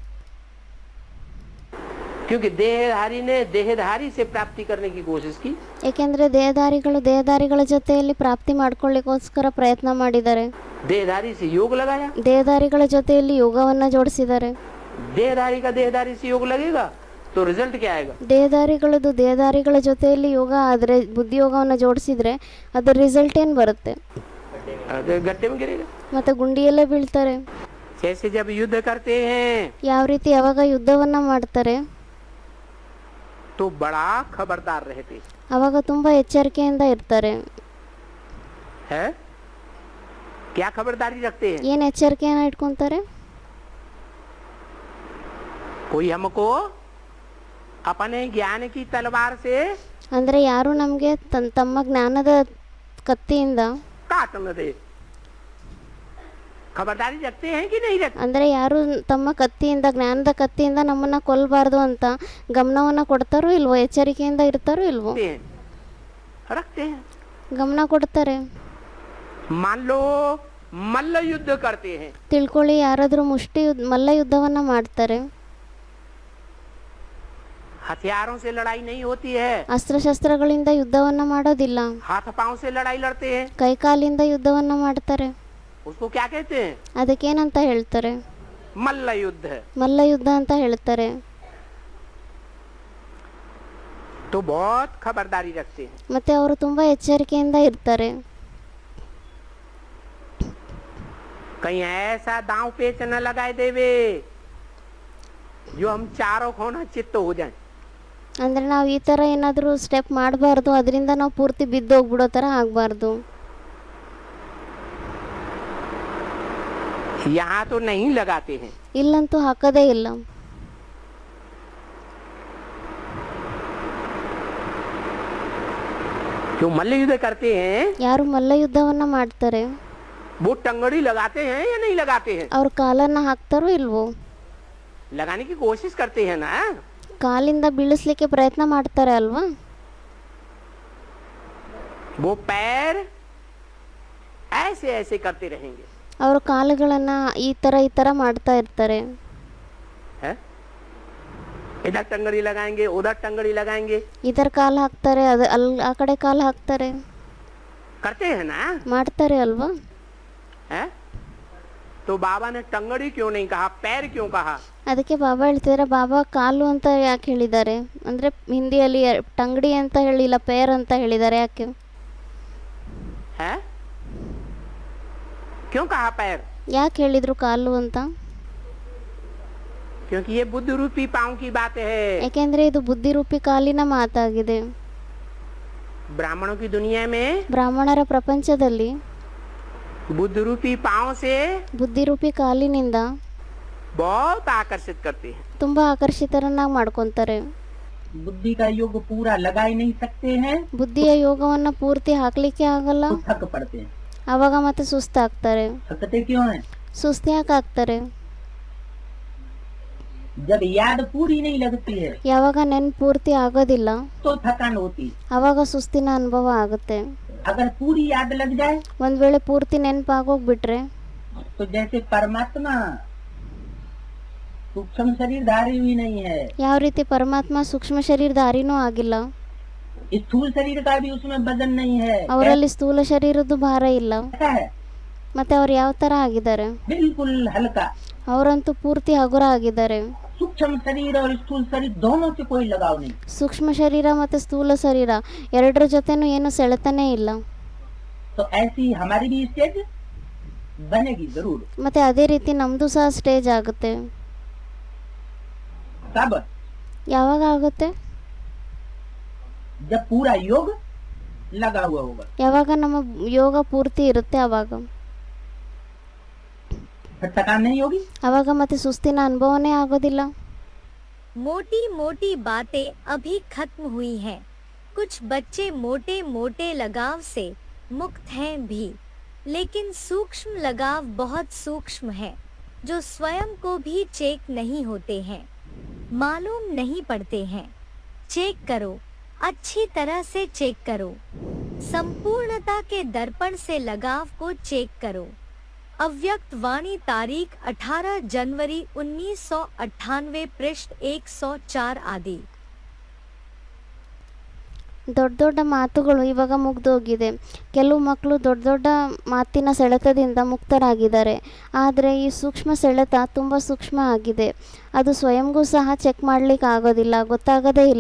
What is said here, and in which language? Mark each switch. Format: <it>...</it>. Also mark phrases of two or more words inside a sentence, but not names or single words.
<hi>क्योंकि देहधारी ने देहधारी से प्राप्ति करने की कोशिश की.</hi> <kn>ಏಕೆಂದ್ರೆ ದೇಹದಾರಿಗಳು ದೇಹದಾರಿಗಳ ಜೊತೆಯಲ್ಲಿ ಪ್ರಾಪ್ತಿ ಮಾಡ್ಕೊಳ್ಳಿಕ್ಕೋಸ್ಕರ ಪ್ರಯತ್ನ ಮಾಡಿದ್ದಾರೆ.</kn> <hi>देहधारी से योग लगाया,</hi> <kn>ದೇಹದಾರಿಗಳ ಜೊತೆಯಲ್ಲಿ ಯೋಗವನ್ನ ಜೋಡಿಸಿದ್ದಾರೆ.</kn> <hi>देहधारी का देहधारी से योग लगेगा तो रिजल्ट क्या आएगा?</hi> <kn>ದೇಹದಾರಿಗಳದ್ದು ದೇಹದಾರಿಗಳ ಜೊತೆಯಲ್ಲಿ ಯೋಗ ಆದರೆ ಬುದ್ಧಿಯೋಗವನ್ನು ಜೋಡಿಸಿದ್ರೆ ಅದರ ರಿಸಲ್ಟ್ ಏನು ಬರುತ್ತೆ?</kn> <hi>गड्ढे में गिरेगा.</hi> <kn>ಮತ್ತೆ ಗುಂಡಿಯಲ್ಲೇ ಬೀಳ್ತಾರೆ.</kn> <hi>जैसे जब युद्ध करते हैं</hi> <kn>ಯಾವ ರೀತಿ ಯಾವಾಗ ಯುದ್ಧವನ್ನ ಮಾಡ್ತಾರೆ</kn> <hi>तो बड़ा खबरदार रहते</hi> <kn>ಅವಾಗ ತುಂಬಾ ಎಚ್ಚರಿಕೆಯಿಂದ ಇರ್ತಾರೆ.</kn> <hi>हैं. क्या खबरदारी रखते हैं?</hi> <kn>ಏನು ಎಚ್ಚರಿಕೆಯನ್ನ ಇಟ್ಕೊಂತಾರೆ?</kn> <hi>कोई हमको अपने ज्ञान की तलवार से</hi> <kn>ಅಂದರೆ ಯಾರು ನಮಗೆ ತಮ್ಮ ಜ್ಞಾನದ ಕತ್ತಿಯಿಂದ</kn> <hi>काट न दे. खबरदारी रखते हैं कि नहीं रखते?</hi> <kn>ಅಂದರೆ ಯಾರು ತಮ್ಮ ಕತ್ತಿಯಿಂದ ಜ್ಞಾನದ ಕತ್ತಿಯಿಂದ ನಮ್ಮನ್ನ ಕೊಲ್ಲಬಾರ್ದು ಅಂತ ಗಮನವನ್ನ ಕೊಡ್ತಾರೋ ಇಲ್ವೋ, ಎಚ್ಚರಿಕೆಯಿಂದ ಇರ್ತಾರೋ ಇಲ್ವೋ?</kn> <hi>रखते हैं.</hi> <kn>ಗಮನ ಕೊಡ್ತಾರೆ.</kn> <hi>मान लो मल्ल युद्ध करते हैं,</hi> <kn>ತಿಳ್ಕೊಳ್ಳಿ, ಯಾರಾದರೂ ಮಲ್ಲ ಯುದ್ಧವನ್ನ ಮಾಡ್ತಾರೆ.</kn> <hi>हथियारों से लड़ाई नहीं होती है,</hi> <kn>ಅಸ್ತ್ರಶಸ್ತ್ರಗಳಿಂದ ಯುದ್ಧವನ್ನ ಮಾಡೋದಿಲ್ಲ,</kn> <hi>हाथ पांव से लड़ाई लड़ते हैं.</hi> <kn>ಕೈಕಾಲಿಂದ ಯುದ್ಧವನ್ನ ಮಾಡ್ತಾರೆ.</kn> <hi>उसको क्या कहते हैं?</hi> <kn>ಅದಕ್ಕೇನಂತ ಹೇಳ್ತಾರೆ?</kn> <hi>मल्ल युद्ध.</hi> <kn>ಮಲ್ಲ ಯುದ್ಧ ಅಂತ ಹೇಳ್ತಾರೆ.</kn> <hi>तो बहुत खबरदारी रखते हैं.</hi> <kn>ಮತ್ತೆ ಅವರು ತುಂಬಾ एಚ್ಚರಿಕೆಯಿಂದ ಇರ್ತಾರೆ.</kn> <hi>कहीं ऐसा दांव पेच न लगाए देवे जो हम चारों खोना चित्त हो जाए.</hi> <kn>ಅಂದ್ರೆ ನಾವು ಈ ತರ ಏನಾದರೂ ಸ್ಟೆಪ್ ಮಾಡಬಾರ್ದು, ಅದರಿಂದ ನಾವು ಪೂರ್ತಿ ಬಿದ್ದು ಹೋಗ್ಬಿಡೋ ತರ ಆಗಬಾರ್ದು.</kn> <hi>यहाँ तो नहीं लगाते हैं.</hi> <kn>ಇಲ್ಲಂತೂ ಹಾಕದೇ ಇಲ್ಲ.</kn> <hi>जो मल्ल युद्ध करते हैं</hi> <kn>ಯಾರು ಮಲ್ಲ ಯುದ್ಧವನ್ನ ಮಾಡ್ತಾರೆ</kn> <hi>वो टंगड़ी लगाते हैं या नहीं लगाते हैं?</hi> <kn>ಅವ್ರ ಕಾಲನ್ನ ಹಾಕ್ತಾರೋ ಇಲ್ವೋ?</kn> <hi>लगाने की कोशिश करते हैं ना.</hi> <kn>ಕಾಲಿಂದ ಬೀಳಿಸ್ಲಿಕ್ಕೆ ಪ್ರಯತ್ನ ಮಾಡ್ತಾರೆ ಅಲ್ವಾ?</kn> <hi>वो पैर ऐसे ऐसे करते रहेंगे.</hi> <kn>ಅವರು ಕಾಲುಗಳನ್ನ ಈ ತರ ಮಾಡ್ತಾ ಇರ್ತಾರೆ.</kn> <hi>है? इधर टंगड़ी लगाएंगे, उधर टंगड़ी लगाएंगे.</hi> <kn>ಇದರ ಕಾಲು ಹಾಕ್ತಾರೆ, ಅದು ಆ ಕಡೆ ಕಾಲು ಹಾಕ್ತಾರೆ.</kn> <hi>करते हैं ना.</hi> <kn>ಮಾಡ್ತಾರೆ ಅಲ್ವಾ?</kn> <hi>है? तो बाबा ने टंगड़ी क्यों नहीं कहा, पैर क्यों कहा?</hi> <kn>ಅದಕ್ಕೆ ಬಾಬಾ ಹೇಳ್ತಿದ್ದಾರೆ, ಬಾಬಾ ಕಾಲು ಅಂತ ಯಾಕೆ ಹೇಳಿದ್ದಾರೆ ಅಂದ್ರೆ ಹಿಂದಿಯಲ್ಲಿ ಟಂಗಡಿ ಅಂತ ಹೇಳಿಲ್ಲ, ಪೇರ್ ಅಂತ ಹೇಳಿದ್ದಾರೆ. ಯಾಕೆ?</kn> <hi>है? क्यों कहा पैर?</hi> <kn>ಯಾಕೆ ಹೇಳಿದ್ರು ಕಾಲು ಅಂತ?</kn> <hi>क्योंकि ये बुद्ध रूपी पांव की बात है.</hi> <kn>ಯಾಕೆಂದ್ರೆ ಇದು ಬುದ್ಧಿರೂಪಿ ಕಾಲಿನ ಮಾತಾಗಿದೆ.</kn> <hi>ब्राह्मणों की दुनिया में</hi> <kn>ಬ್ರಾಹ್ಮಣರ ಪ್ರಪಂಚದಲ್ಲಿ</kn> <hi>बुद्ध रूपी पाँव से</hi> <kn>ಬುದ್ಧಿರೂಪಿ ಕಾಲಿನಿಂದ</kn> <hi>बहुत आकर्षित करते हैं।</hi> <kn>ತುಂಬ ಆಕರ್ಷಿತರನ್ನಾಗಿ ಮಾಡ್ಕೊತಾರೆ.</kn> <hi>बुद्धि का योग पूरा लगा ही नहीं सकते हैं</hi> <kn>ಬುದ್ಧಿಯ ಯೋಗವನ್ನು ಪೂರ್ತಿ ಹಾಕ್ಲಿಕ್ಕೆ ಆಗಲ್ಲ.</kn> <hi>तो थक पड़ते हैं।</hi> <kn>ಆವಾಗ ಮತ್ತೆ ಸುಸ್ತಾಗ್ತಾರೆ.</kn> <hi>थकते क्यों हैं?</hi> <kn>ಸುಸ್ತು ಯಾಕೆ ಆಗ್ತಾರೆ?</kn> <hi>जब याद पूरी नहीं लगती है</hi> <kn>ಯಾವಾಗ ನೆನ್ಪು ಪೂರ್ತಿ ಆಗೋದಿಲ್ಲ</kn> <hi>तो थकान होती है।</hi> <kn>ಆವಾಗ ಸುಸ್ತಿನ ಅನುಭವ ಆಗುತ್ತೆ.</kn> <hi>अगर पूरी याद लग जाए</hi> <kn>ಒಂದ್ ವೇಳೆ ಪೂರ್ತಿ ನೆನ್ಪಾಗೋಗ್ಬಿಟ್ರೆ</kn> <hi>तो जैसे परमात्मा सूक्ष्म शरीरधारी भी नहीं है,</hi> <kn>ಯಾವ ರೀತಿ ಪರಮಾತ್ಮ ಸೂಕ್ಷ್ಮ ಶರೀರಧಾರಿನೂ ಆಗಿಲ್ಲ,</kn> <hi>स्थूल शरीर का भी उसमें वजन नहीं है,</hi> <kn>ಅವರಲ್ಲಿ ಸ್ಥೂಲ ಶರೀರದ್ದು ಭಾರ ಇಲ್ಲ.</kn> <hi>ऐसा है</hi> <kn>ಮತ್ತೆ ಅವ್ರು ಯಾವ ತರ ಆಗಿದ್ದಾರೆ?</kn> <hi>बिल्कुल हल्का।</hi> <kn>ಅವರಂತೂ ಪೂರ್ತಿ ಹಗುರ ಆಗಿದ್ದಾರೆ.</kn> <hi>सूक्ष्म शरीर और स्थूल शरीर दोनों से कोई लगाव नहीं।</hi> <kn>ಸೂಕ್ಷ್ಮ ಶರೀರ ಮತ್ತೆ ಸ್ಥೂಲ ಶರೀರ ಎರಡರ ಜೊತೆನೂ ಏನು ಸೆಳೆತನೇ ಇಲ್ಲ.</kn> <hi>तो ऐसी हमारी भी स्टेज बनेगी जरूर।</hi> <kn>ಮತ್ತೆ ಅದೇ ರೀತಿ ನಮ್ದು ಸಹ ಸ್ಟೇಜ್ ಆಗುತ್ತೆ.</kn> <hi>कब?</hi> <kn>ಯಾವಾಗ ಆಗುತ್ತೆ?</kn> <hi>जब पूरा योग लगा हुआ होगा।</hi> <kn>ಯಾವಾಗ ನಮ್ಮ ಯೋಗ ಪೂರ್ತಿ ಇರುತ್ತೆ ಅವಾಗ.</kn> <hi>फिर थकान नहीं होगी।</hi> <kn>ಅವಾಗ ಮತ್ತೆ ಸುಸ್ತಿನ ಅನುಭವನೇ ಆಗೋದಿಲ್ಲ.</kn> <hi>मोटी मोटी बातें अभी खत्म हुई हैं। कुछ बच्चे मोटे मोटे लगाव से मुक्त हैं भी, लेकिन सूक्ष्म लगाव बहुत सूक्ष्म है, जो स्वयं को भी चेक नहीं होते हैं, मालूम नहीं पड़ते हैं। चेक करो, अच्छी तरह से चेक करो। संपूर्णता के दर्पण से लगाव को चेक करो। अव्यक्त वाणी तारीख 18 जनवरी 1998 पृष्ठ 104 आदि।</hi> <kn>ದೊಡ್ಡ ದೊಡ್ಡ ಮಾತುಗಳು ಇವಾಗ ಮುಗ್ದೋಗಿದೆ. ಕೆಲವು ಮಕ್ಕಳು ದೊಡ್ಡ ದೊಡ್ಡ ಮಾತಿನ ಸೆಳೆತದಿಂದ ಮುಕ್ತರಾಗಿದ್ದಾರೆ. ಆದರೆ ಈ ಸೂಕ್ಷ್ಮ ಸೆಳೆತ ತುಂಬ ಸೂಕ್ಷ್ಮ ಆಗಿದೆ. ಅದು ಸ್ವಯಂಗೂ ಸಹ ಚೆಕ್ ಮಾಡಲಿಕ್ಕೆ ಆಗೋದಿಲ್ಲ, ಗೊತ್ತಾಗೋದೇ ಇಲ್ಲ.</kn>